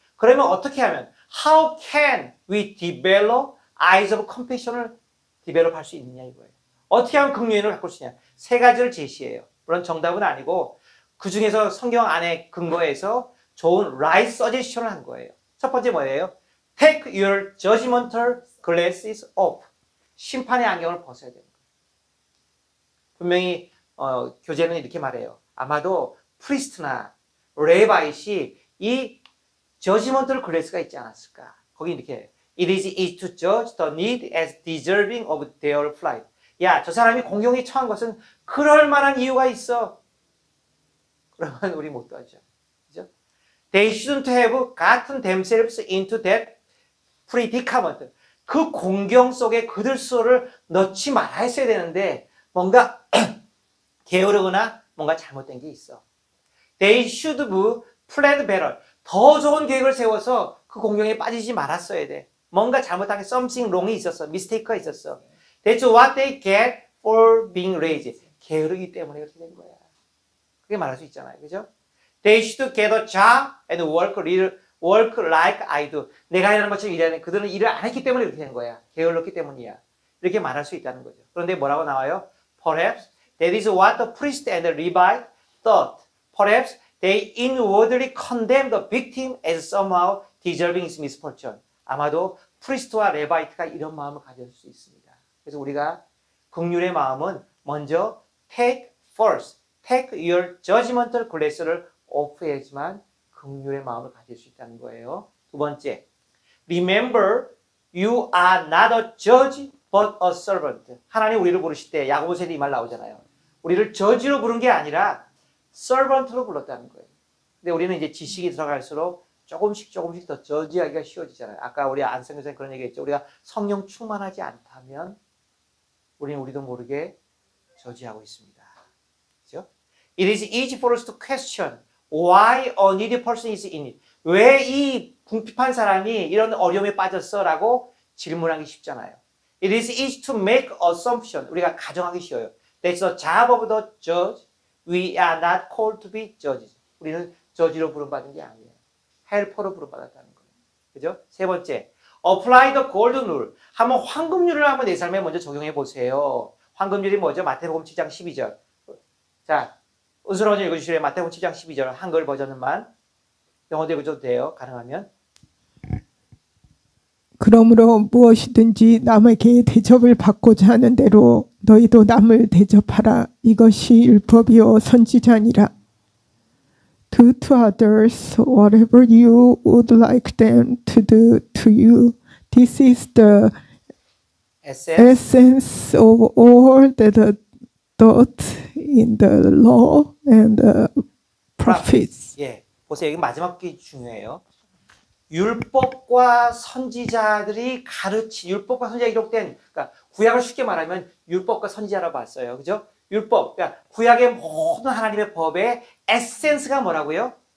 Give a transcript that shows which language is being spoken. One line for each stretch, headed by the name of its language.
Korean: 그러면 어떻게 하면
English: How can we develop eyes of compassion
Korean: 을 디벨롭 할 수 있느냐 이거예요. 어떻게 하면 긍휼을 갖고 수 있냐. 세 가지를 제시해요. 물론 정답은 아니고 그 중에서 성경 안에 근거해서 좋은
English: right suggestion
Korean: 을 한 거예요. 첫 번째 뭐예요?
English: Take your judgmental glasses off.
Korean: 심판의 안경을 벗어야 되는 거예요. 분명히 교재는 이렇게 말해요. 아마도 프리스트나 레바이시 이 judgmental glass가 있지 않았을까. 거기 이렇게
English: It is easy to judge the need as deserving of their flight.
Korean: 야, 저 사람이 공경에 처한 것은 그럴 만한 이유가 있어. 그러면 우리 못 도와줘. 그죠?
English: They shouldn't have gotten themselves into that predicament.
Korean: 그 공경 속에 그들 스스로를 넣지 말아야 했어야 되는데 뭔가 게으르거나 뭔가 잘못된 게 있어.
English: They should have planned better.
Korean: 더 좋은 계획을 세워서 그 공경에 빠지지 말았어야 돼. 뭔가 잘못한 게
English: something wrong
Korean: 이 있었어. mistake가 있었어.
English: That's what they get for being lazy.
Korean: 게으르기 때문에 그렇게 된 거야. 그게 말할 수 있잖아요. 그죠?
English: They should get a job and work like I do.
Korean: 내가 일하는 것처럼 일해야 돼. 그들은 일을 안 했기 때문에 이렇게 된 거야. 게을렀기 때문이야. 이렇게 말할 수 있다는 거죠. 그런데 뭐라고 나와요?
English: Perhaps that is what the priest and the Levite thought. Perhaps they inwardly condemned the victim as somehow deserving his misfortune.
Korean: 아마도 프리스트와 레바이트가 이런 마음을 가질 수 있습니다. 그래서 우리가 긍휼의 마음은 먼저
English: take first, take your judgmental glass
Korean: 를 off 해야지만 긍휼의 마음을 가질 수 있다는 거예요. 두 번째,
English: remember you are not a judge but a servant.
Korean: 하나님 우리를 부르실 때 야고보서에 이 말 나오잖아요. 우리를 저지로 부른 게 아니라 servant로 불렀다는 거예요. 근데 우리는 이제 지식이 들어갈수록 조금씩 더 저지하기가 쉬워지잖아요. 아까 우리 안성 교사님 그런 얘기했죠. 우리가 성령 충만하지 않다면 우리는 우리도 모르게 저지하고 있습니다. 그렇죠?
English: It is easy for us to question why a needy person is in it.
Korean: 왜 이 궁핍한 사람이 이런 어려움에 빠졌어? 라고 질문하기 쉽잖아요.
English: It is easy to make assumption.
Korean: 우리가 가정하기 쉬워요.
English: That's the job of the judge. We are not called to be judges.
Korean: 우리는 저지로 부름받은 게 아니에요. 헬퍼로 부름받았다는 거예요. 그죠? 세 번째,
English: apply the golden rule.
Korean: 한번 황금률을 한번 내 삶에 먼저 적용해 보세요. 황금률이 뭐죠? 마태복음 7장 12절. 자, 은수로 먼저 읽어주실래요? 마태복음 7장 12절 한글 버전만 영어도 읽어줘도 돼요. 가능하면. 그러므로 무엇이든지 남에게 대접을 받고자 하는 대로 너희도 남을 대접하라. 이것이 율법이요 선지자니라.
English: Do to others whatever you would like them to do to you. This is the essence of all that taught in the law and the prophets.
Korean: 예, 보세요. 여기 마지막 게 중요해요. 율법과 선지자들이 율법과 선지자 기록된, 그러니까 구약을 쉽게 말하면 율법과 선지자라고 봤어요. 그죠? 율법, 그러니까 구약의 모든 하나님의 법의 에센스가 뭐라고요?